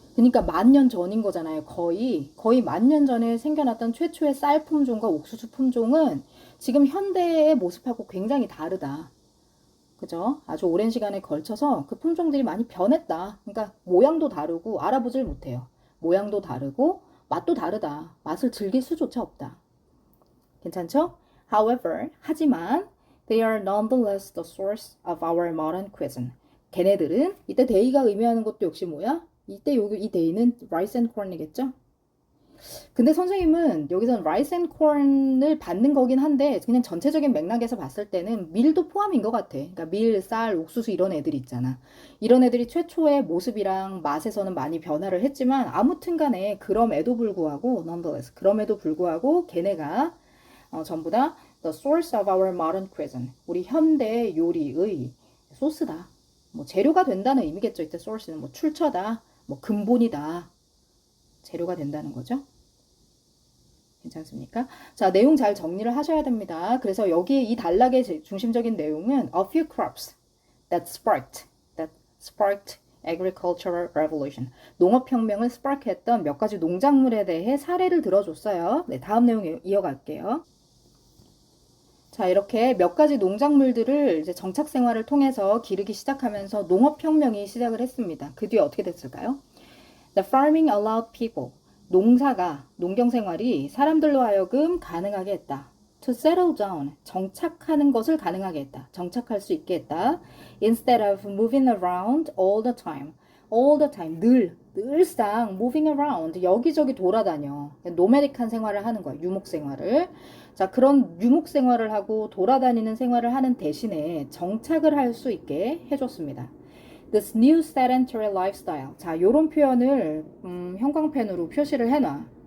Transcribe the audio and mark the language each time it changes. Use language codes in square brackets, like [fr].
[ko] 그러니까 10,000년 전인 거잖아요. 거의 10,000년 전에 생겨났던 최초의 쌀 품종과 옥수수 품종은 지금 현대의 모습하고 굉장히 다르다. 그죠? 아주 오랜 시간에 걸쳐서 그 품종들이 많이 변했다. 그러니까 모양도 다르고 알아보질 못해요. 모양도 다르고 맛도 다르다. 맛을 즐길 수조차 없다. 괜찮죠? [en] However, [ko] 하지만 [en] they are nonetheless the source of our modern cuisine. [ko] 걔네들은 이때 they가 의미하는 것도 역시 뭐야? 이때 여기 이 they는 rice and corn이겠죠? 근데 선생님은 여기선 rice and corn을 받는 거긴 한데 그냥 전체적인 맥락에서 봤을 때는 밀도 포함인 것 같아. 그러니까 밀, 쌀, 옥수수 이런 애들 있잖아. 이런 애들이 최초의 모습이랑 맛에서는 많이 변화를 했지만 아무튼 간에 그럼에도 불구하고 nonetheless 그럼에도 불구하고 걔네가 전부 다 [en] the source of our modern cuisine. [ko] 우리 현대 요리의 소스다. 뭐 재료가 된다는 의미겠죠. 이때 source는 뭐 출처다. 뭐 근본이다. 재료가 된다는 거죠. 괜찮습니까? 자, 내용 잘 정리를 하셔야 됩니다. 그래서 여기 이 단락의 중심적인 내용은 [en] a few crops that sparked agricultural revolution. [ko] 농업혁명을 스파크했던 몇 가지 농작물에 대해 사례를 들어줬어요. 네, 다음 내용 이어갈게요. 자, 이렇게 몇 가지 농작물들을 이제 정착 생활을 통해서 기르기 시작하면서 농업혁명이 시작을 했습니다. 그 뒤에 어떻게 됐을까요? [en] The farming allowed people. [ko] 농사가, 농경생활이 사람들로 하여금 가능하게 했다. [en] To settle down. [ko] 정착하는 것을 가능하게 했다. 정착할 수 있게 했다. [en] Instead of moving around all the time. All the time. [ko] 늘상 [en] moving around. [ko] 여기저기 돌아다녀. 노매딕한 생활을 하는 거야. 유목 생활을. 자, 그런 유목 생활을 하고 돌아다니는 생활을 하는 대신에 정착을 할 수 있게 해줬습니다. [en] This new sedentary lifestyle. [ko] 자, 요런 표현을 형광펜으로 표시를 해놔.